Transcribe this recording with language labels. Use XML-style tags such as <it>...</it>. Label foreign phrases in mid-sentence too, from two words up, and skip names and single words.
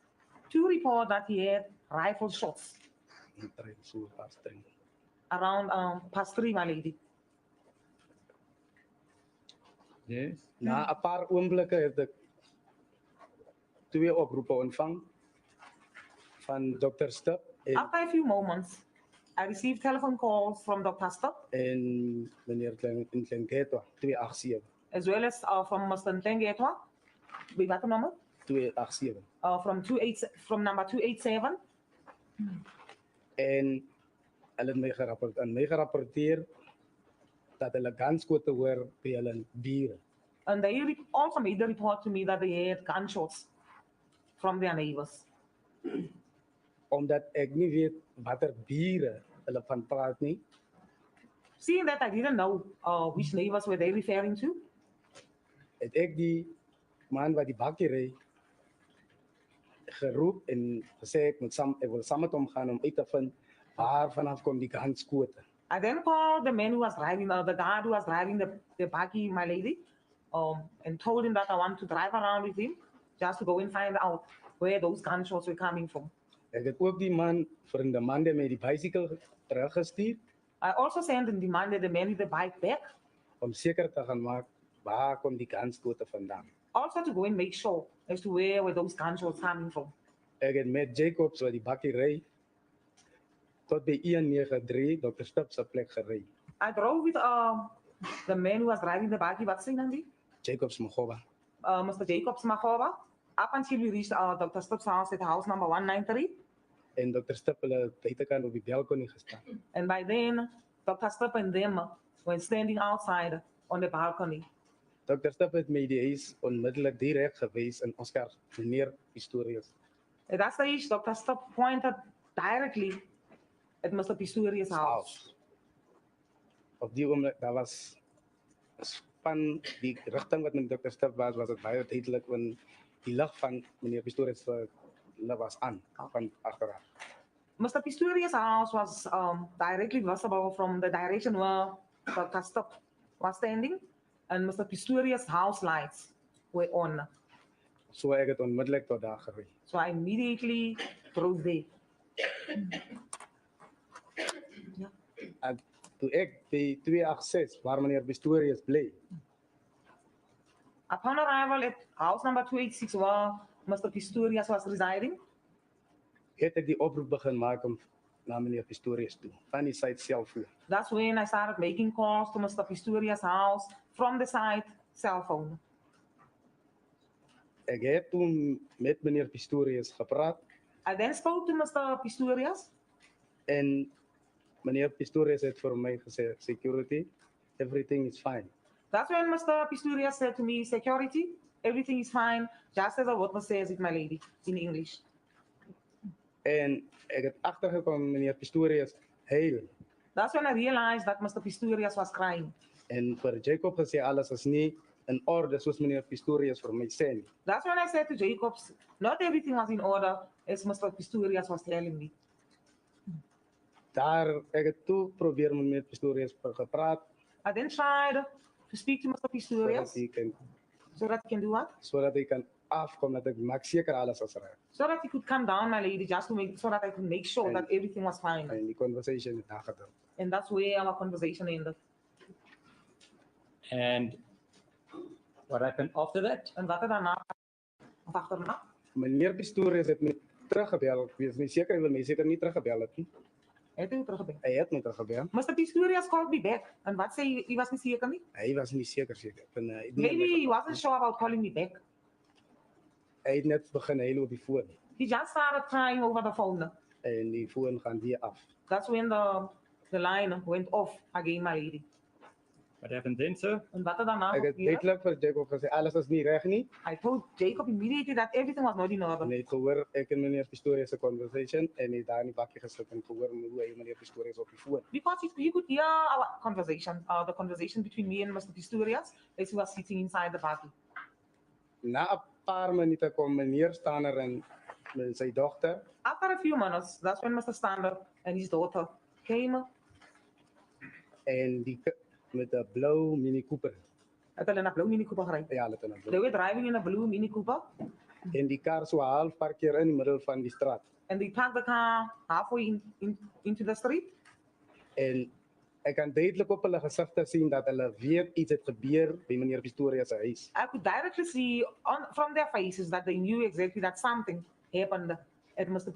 <en>To report that he had rifle shots</en> <af>Omtrent so past 3.</af> <en>around past 3, my lady. Yes.</en> <af>Na 'n paar oomblikke het ek 2 oproepe ontvang van Dr. Stap</af> <en>After a few moments, I received telephone calls from Dr. Stop</en> <af>en meneer Klenketwa 287</af> <en>as well as from Mr. Ntengetwa. By what number? 287 From number 287.</en> <af>en hulle het my gerapporteer dat hulle gunskote hoor by hulle bure.</af> <en>And they also made the report to me that they had gunshots from their neighbors.</en> <af>Omdat ek nie weet watter bure hulle van praat nie,</af> <en>Seeing that I didn't know which neighbors were they referring to,</en> <af>het ek die man wat die bakkie ry geroep en gesê ek wil saam met hom gaan om uit te vind waar vanaf kom die gunskote.</af> <en>I then called the man who was driving, the guard who was driving the buggy, my lady, and told him that I want to drive around with him just to go and find out where those gunshots were coming from.</en> <af>Ek het ook die man vir in die man met die bicycle teruggestuur</af> <en>I also sent and demanded the man with the bike back,</en> <af>om seker te gaan maak waar kom die gunskote vandaan.</af> <en>also to go and make sure as to where were those gunshots coming from.</en> <af>Ek het met Jacobs wat die bakkie ry tot by 193 Dr. Stap se plek gery.</af> <en>I drove with the man who was driving the buggy, what's his name? Jacobs Mogoba. Mr. Jacobs Magoba, up until we reached Dr. Stop's house at house number 193.</en> <af>En Dr. Stap hulle buitekant op die balkonie gestaan.</af> <en>And by then, Dr. Stop and them were standing outside on the balcony.</en> <af>Dr. Stap het my die huis onmiddellik direk gewys in Oscar, meneer Pistorius.</af> <en>At that stage, Dr. Stop pointed directly at Mr. Pistorius' house.</en> <af>Op die oomblik, daar was van die rigting wat met Dr. Stap was het baie duidelik, want die lig van meneer Pistorius was aan, van agteraf.</af> <en>Mr. Pistorius' house was directly visible from the direction where Dr. Stop was standing, and Mr. Pistorius' house lights were on.</en> <af>So ek het onmiddellik tot daar gery.</af> <en>So I immediately drove there.</en> <af>En toe ek by 286 waar meneer Pistorius bly,</af> <en>Upon arrival at house number 286 where Mr. Pistorius was residing,</en> <af>het ek die oproep begin maak om na meneer Pistorius toe, van die site selfoon.</af> <en>that's when I started making calls to Mr. Pistorius' house from the site cell phone.</en> <af>Ek het toen met meneer Pistorius gepraat</af> <en>I then spoke to Mr. Pistorius,</en> <af>en meneer Pistorius het vir my gesê,</af> <en>security, everything is fine. That's when Mr. Pistorius said to me, security, everything is fine, just as the witness says it, my lady, in English.</en> <af>En ek het agtergekom meneer Pistorius huil</af> <en>That's when I realized that Mr. Pistorius was crying.</en> <af>en vir Jacob gesê alles is nie in orde soos meneer Pistorius vir my sê nie.</af> <en>That's when I said to Jacobs, not everything was in order, as Mr. Pistorius was telling me.</en> <af>Daar ek het toe probeer met meneer Pistorius gepraat</af> <en>I then tried to speak to Mr.</en> <af>sodat</af> <en>Pistorius</en> <af>hy kan</af> <en>so that he can do what?</en> <af>sodat hy kan afkom dat ek maak seker alles is reg.</af> <en>So that he could come down, my lady, just to make so that I could make sure And- that everything was fine.</en> <af>En die conversation het daar gedoen.</af> <en>And that's where our conversation ended. And what happened after that?</en> <af>En wat er daarna of achterna? Meneer Pistorius het my teruggebel. Ek weet nie seker hy wil my seker nie teruggebel het nie. Het u teruggebel? Hy het my teruggebel.</af> <en>Mr. Pistorius called me back.</en> <af>En wat sê hy was nie seker nie? Hy was nie seker. En, hy het nie</af> <en>Maybe my he wasn't sure about calling me back.</en> <af>Hy het net begin huil op die foon</af> <en>He just started crying over the phone.</en> <af>en die foon gaan weer af.</af> <en>That's when the line went off again, my lady. What happened then, sir?</en> <af>En wat er daarna Ek het gebeur? duidelik vir Jacob gesê alles is nie reg nie.</af> <en>I told Jacob immediately that everything was not in</en> <af>En</af> <en>order.</en> <af>hy het gehoor ek en meneer Pistorius se conversation en hy het daar in die bakkie gesit en gehoor hoe hy meneer Pistorius op die foon.</af> <en>Because he could hear our conversation, the conversation between me and Mr. Pistorius as he was sitting inside the party.</en> <af>Na 'n paar minute kom meneer Stander en sy dogter</af> <en>After a few minutes, that's when Mr. Stander and his daughter came.</en> <af>en die met 'n blou Mini Cooper. Het hulle in 'n blou Mini Cooper gery. Ja, hulle het in 'n</af> <en>They</en> <af>blou.</af> <en>were driving in a blue Mini Cooper</en> <af>En die kar so half parkeer in die middel van die straat.</af> <en>and they parked the car halfway into the street.</en> <af>En ek kan duidelik op hulle gesigte sien dat hulle weet iets het gebeur by meneer Pistorius se huis.</af> <en>I could directly see from their faces that they knew exactly that something happened at Mr.</en>